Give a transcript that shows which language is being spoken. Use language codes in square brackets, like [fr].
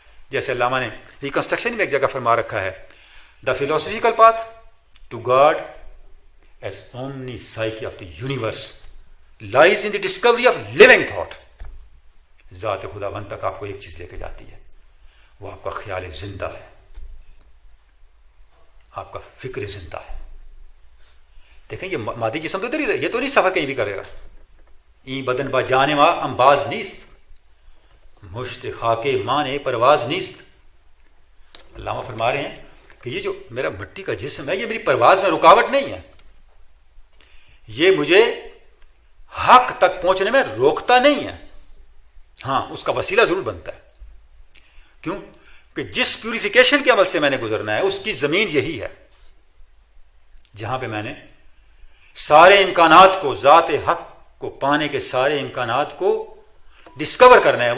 [ur] جیسے علامہ نے ریکنسٹرکشن میں ایک جگہ فرما رکھا ہے، [en] The philosophical path to God as omni psyche of the universe lies in the discovery of living thought. [ur] ذات خدا بند تک آپ کو ایک چیز لے کے جاتی ہے، وہ آپ کا خیال زندہ ہے، آپ کا فکر زندہ ہے. دیکھیں یہ مادی جسم تو ادھر ہی رہے، یہ تو نہیں سفر کہیں بھی کرے گا. [fa] ای بدن با جانے ما امباز نیست، مشت خاک مانے پرواز نیست. [ur] علامہ فرما رہے ہیں کہ یہ جو میرا مٹی کا جسم ہے، یہ میری پرواز میں رکاوٹ نہیں ہے، یہ مجھے حق تک پہنچنے میں روکتا نہیں ہے. ہاں، اس کا وسیلہ ضرور بنتا ہے. کیوں؟ کہ جس پیوریفیکیشن کے عمل سے میں نے گزرنا ہے، اس کی زمین یہی ہے جہاں پہ میں نے سارے امکانات کو، ذات حق کو پانے کے سارے امکانات کو ڈسکور کرنا ہے.